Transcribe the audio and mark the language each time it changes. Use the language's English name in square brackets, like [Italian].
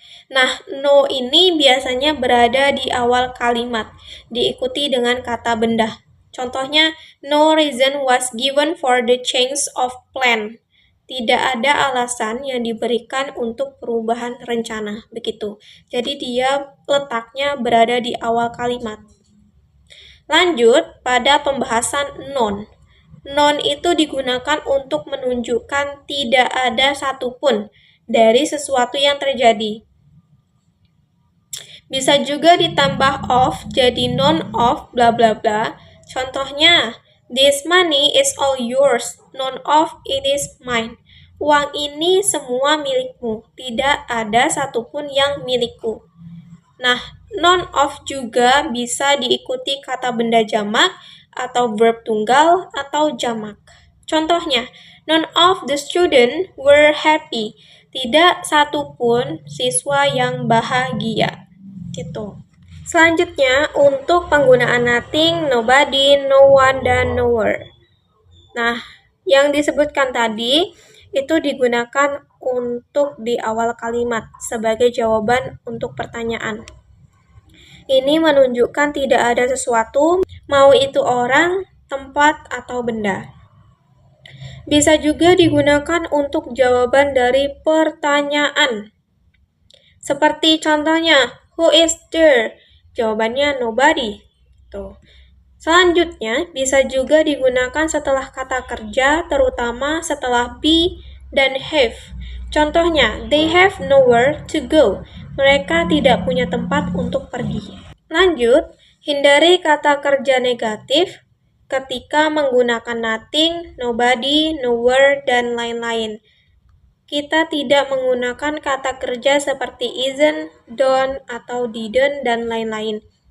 [Indonesian] Nah, no ini biasanya berada di awal kalimat, diikuti dengan kata benda. Contohnya, [English] no reason was given for the change of plan. [Indonesian] Tidak ada alasan yang diberikan untuk perubahan rencana, begitu. Jadi dia letaknya berada di awal kalimat. Lanjut pada pembahasan non. Non itu digunakan untuk menunjukkan tidak ada satupun dari sesuatu yang terjadi. Bisa juga ditambah of jadi non of bla bla bla. Contohnya, [English] this money is all yours, none of it is mine. [Indonesian] Uang ini semua milikmu, tidak ada satupun yang milikku. Nah, none of juga bisa diikuti kata benda jamak atau verb tunggal atau jamak. Contohnya, [English] none of the students were happy. [Indonesian] Tidak satupun siswa yang bahagia. Gitu. Selanjutnya, untuk penggunaan nothing, nobody, no one, dan nowhere. Nah, yang disebutkan tadi itu digunakan untuk di awal kalimat sebagai jawaban untuk pertanyaan. Ini menunjukkan tidak ada sesuatu, mau itu orang, tempat, atau benda. Bisa juga digunakan untuk jawaban dari pertanyaan. Seperti contohnya, [English] who is there? [Indonesian] Jawabannya nobody. Tuh. Selanjutnya, bisa juga digunakan setelah kata kerja, terutama setelah be dan have. Contohnya, [English] they have nowhere to go. [Indonesian] Mereka tidak punya tempat untuk pergi. Lanjut, hindari kata kerja negatif ketika menggunakan nothing, nobody, nowhere, dan lain-lain. Kita tidak menggunakan kata kerja seperti isn't, don't, atau didn't, dan lain-lain.